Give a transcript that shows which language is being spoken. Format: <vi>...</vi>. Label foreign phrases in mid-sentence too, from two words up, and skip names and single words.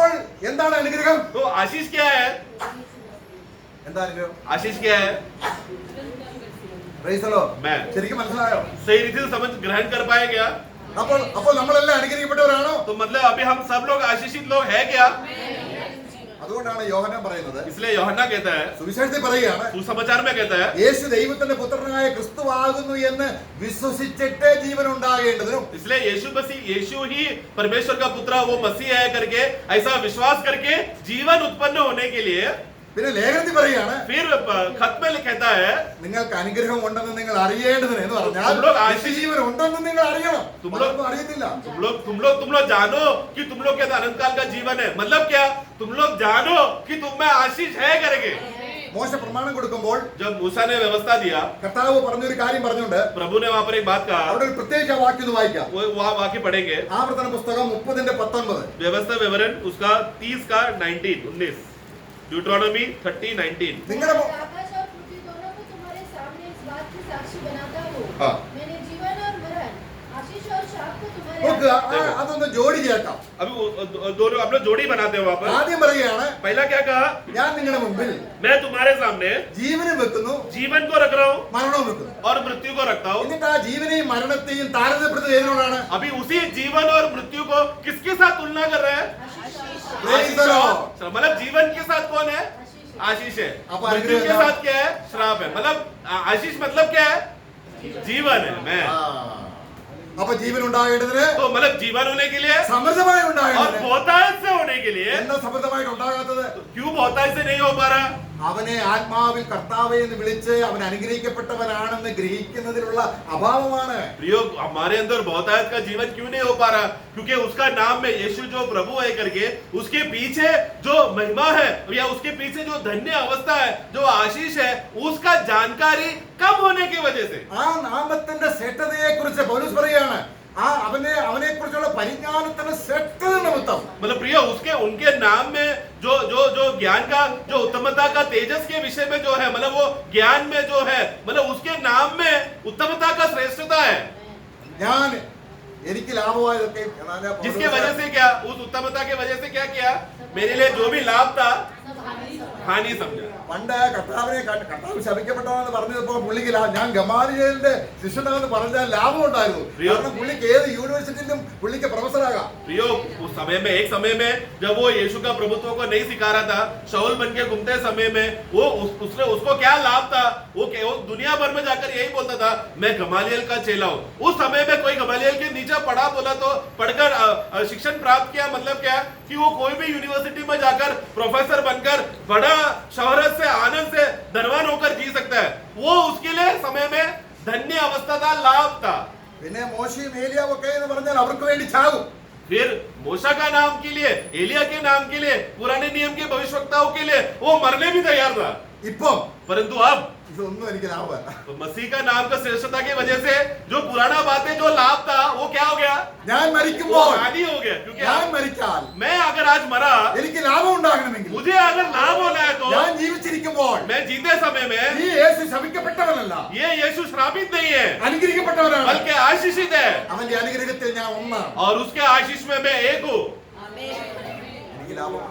<ml>അപ്പോൾ എന്താണ് അനുഗ്രഹം?</ml> <hi>तो आशीष क्या है?</hi> <ml>എന്താ അനുഗ്രഹം?</ml> <hi>आशीष क्या है?</hi> <en>Praise the Lord.</en> <hi>मैं</hi> <ml>ശരിക്കും മനസ്സിലായോ?</ml> <hi>सही रीति से समझ ग्रहण कर पाए क्या?</hi> <ml>അപ്പോൾ നമ്മളെല്ലാം അനുഗ്രഹിക്കപ്പെട്ടവരാണോ?</ml> <hi>तो मतलब अभी हम सब लोग आशीषित लोग हैं क्या?</hi> <ml>അതുകൊണ്ടാണ് യോഹന്നാൻ പറയുന്നത്,</ml> <hi>इसलिए यूहन्ना कहता है,</hi> <ml>സുവിശേഷത്തിൽ പറയുകയാണ്,</ml> <hi>सुसमाचार में कहता है,</hi> <ml>യേശു ദൈവത്തിന്റെ പുത്രനായ ക്രിസ്തുവാകുന്നു എന്ന് വിശ്വസിച്ചിട്ട് ജീവൻ ഉണ്ടാകേണ്ടതിനും</ml> <hi>इसलिए यीशु मसीह यीशु ही परमेश्वर का पुत्र वो मसीह है करके ऐसा विश्वास करके जीवन उत्पन्न होने के लिए</hi> <ml>പിന്നെ ലേഖനത്തിൽ പറയുകയാണ്,</ml> <hi>फिर खत में कहता है,</hi> <ml>നിങ്ങൾക്ക് അനുഗ്രഹം ഉണ്ടെന്ന് നിങ്ങൾ അറിയേണ്ടതിന് എന്ന് പറഞ്ഞാൽ</ml> <hi>तुम आशीष</hi> <ml>ജീവൻ ഉണ്ടെന്ന് നിങ്ങൾ അറിയണം.</ml> <hi>തും</hi> <ml>പലർക്കും അറിയത്തില്ല.</ml> <hi>तुम लोग जानो कि तुम लोग के अंदर अनंत काल का जीवन है. मतलब क्या? तुम लोग जानो कि तुम में आशीष है करके.</hi> <ml>മോശ പ്രമാണം കൊടുക്കുമ്പോൾ</ml> <hi>जब मूसा ने व्यवस्था दिया,</hi> <ml>കർത്താവ് പറഞ്ഞൊരു കാര്യം പറഞ്ഞുകൊണ്ട്</ml> <hi>प्रभु ने वहां पर एक बात कहा,</hi> <ml>അവിടെ ഒരു പ്രത്യേക വാക്യം ഒന്ന് വായിക്കാം.</ml> <hi>वो वहां वाक्य पढ़ेंगे,</hi> <ml>ആവർത്തന പുസ്തകം 30:19.</ml> <hi>व्यवस्था विवरण उसका 30 का 19 ड्यूटरोनॉमी 30:19.</hi> <ml>നിങ്ങളുടെ</ml> <hi>मैं आकाश और पृथ्वी दोनों को तुम्हारे सामने इस बात की साक्षी बनाता हूँ, हाँ। मैंने जीवन और मरण, आशीष और शाप को तुम्हारे</hi> <ml>നോക്കുക,</ml> <hi>हाथ में</hi> <ml>അതൊന്ന് ജോഡി ചേർക്കാം.</ml> <hi>अभी दोनों आप लोग जोड़ी बनाते हो वहां पर.</hi> <ml>ആദ്യം പറയുകയാണ്,</ml> <hi>पहला क्या कहा?</hi> <ml>ഞാൻ നിങ്ങളുടെ മുമ്പിൽ</ml> <hi>मैं तुम्हारे सामने</hi> <ml>ജീവനും വെക്കുന്നു</ml> <hi>जीवन को रख रहा हूँ</hi> <ml>മരണവും വെക്കുന്നു.</ml> <hi>और मृत्यु को रखता हूँ.</hi> <ml>എന്നിട്ട് ആ ജീവനെയും മരണത്തെയും താരതമ്യപ്പെടുത്തുന്നത് ഏതിനോടാണ്?</ml> <hi>अभी उसी जीवन और मृत्यु को किसके साथ तुलना कर रहे हैं?</hi> <en>Praise the Lord.</en> <hi>मतलब जीवन के साथ कौन है? आशीष है. अब मृत्यु के अनुग्रह साथ क्या है? श्राप है. मतलब आशीष मतलब क्या है? जीवन है. मैं</hi> <ml>ആ. അപ്പൊ ജീവൻ ഉണ്ടാകേണ്ടതിന്</ml> <hi>तो मतलब जीवन होने के लिए</hi> <ml>സമൃദ്ധമായി</ml> <hi>और</hi> <ml>ഉണ്ടാകേണ്ടതിന്</ml> <hi>बहुतायत से होने के लिए</hi> <ml>എന്താ സമൃദ്ധമായിട്ട് ഉണ്ടാകാത്തത്?</ml> <hi>क्यों बहुतायत से नहीं हो पा रहा?</hi> <ml>അവനെ ആത്മാവിൽ കർത്താവേ എന്ന് വിളിച്ച് അവൻ അനുഗ്രഹിക്കപ്പെട്ടവനാണെന്ന് ഗ്രഹിക്കുന്നതിലുള്ള അഭാവമാണ്.</ml> <hi>प्रियो, हमारे अंदर बहुतायत का जीवन क्यों नहीं हो पा रहा? क्योंकि उसका नाम में यीशु जो प्रभु है करके उसके पीछे जो महिमा है या उसके पीछे जो धन्य अवस्था है, जो आशीष है, उसका जानकारी कम होने की वजह से.</hi> <ml>ആ നാമത്തിന്റെ ശ്രേഷ്ഠതയെ കുറിച്ച് പൗലോസ് പറയാണ്, ആ അവനെ കുറിച്ചുള്ള പരിജ്ഞാനത്തിന്റെ ശ്രേഷ്ഠത നിമിത്തം</ml> <hi>मतलब प्रियो, उसके उनके नाम में जो जो जो ज्ञान का जो उत्तमता का तेजस के विषय में जो है, मतलब वो ज्ञान में जो है, मतलब उसके नाम में उत्तमता का श्रेष्ठता है.</hi> <ml>ഞാൻ എനിക്ക് ലാഭമായതൊക്കെ</ml> <hi>जिसके वजह से क्या, उस उत्तमता के वजह से क्या किया? मेरे लिए जो भी लाभ था हानि समझा.</hi> <ml>പണ്ട് കർത്താവ് ശപിക്കപ്പെട്ടവനെന്ന് പറഞ്ഞപ്പോ പുള്ളിക്ക് ഞാൻ ഗമാലിയേലിന്റെ ശിഷ്യനാണെന്ന് പറഞ്ഞാൽ ലാഭം ഉണ്ടായിരുന്നു. കാരണം പുള്ളിക്ക് ഏത് യൂണിവേഴ്സിറ്റിയിലും പുള്ളിക്ക് പ്രൊഫസറാകാം.</ml> <hi>प्रियो, उस समय में एक समय में जब वो यीशु का प्रभुत्व को नहीं सिखा रहा था, शाऊल बन के घूमते समय में वो उसको क्या लाभ था? वो दुनिया भर में जाकर यही बोलता था, मैं गमालियल का चेला हूँ. उस समय में कोई गमालियल के नीचे पढ़ा बोला तो पढ़कर शिक्षण प्राप्त किया, मतलब क्या कि वो कोई भी यूनिवर्सिटी में जाकर प्रोफेसर बनकर बड़ा शोहरत से आनंद से धनवान होकर जी सकता है. वो उसके लिए समय में धन्य अवस्था था, लाभ था.</hi> <ml>പിന്നെ മോശയും ഏലിയാവും ഒക്കെ എന്ന് പറഞ്ഞാൽ അവർക്ക് വേണ്ടി ചാകും.</ml> <hi>फिर मूसा का नाम के लिए, एलिया के नाम के लिए, पुराने नियम के भविष्यवक्ताओं के लिए वो मरने भी तैयार था.</hi> <ml>ഇപ്പം</ml> <hi>परंतु अब</hi> <ml>ഇതൊന്നും എനിക്ക് ലാഭമല്ല.</ml> <hi>तो मसीह का नाम का श्रेष्ठता की वजह से जो पुराना बातें जो लाभ था वो क्या हो गया?</hi> <ml>ഞാൻ</ml> <hi>वो</hi> <ml>മരിക്കുമ്പോൾ</ml> <hi>हानि हो गया. क्योंकि</hi> <ml>ഞാൻ മരിച്ചാൽ</ml> <hi>मैं अगर आज मरा,</hi> <ml>എനിക്ക് ലാഭം ഉണ്ടാകണമെങ്കിൽ</ml> <hi>मुझे अगर लाभ होना है तो</hi> <ml>ഞാൻ ജീവിച്ചിരിക്കുമ്പോൾ</ml> <hi>मैं जीते समय में</hi> <ml>ഈ യേശു ശപിക്കപ്പെട്ടവനല്ല,</ml> <hi>ये यीशु श्रापित नहीं है</hi> <ml>അനുഗ്രഹിക്കപ്പെട്ടവനാണ്.</ml> <hi>बल्कि आशीषित है.</hi> <ml>അവന്റെ അനുഗ്രഹത്തിൽ ഞാൻ ഒന്നാണ്.</ml> <hi>और उसके आशीष में मैं एक हूँ.</hi> <ml>എനിക്ക് ലാഭമാണ്.</ml>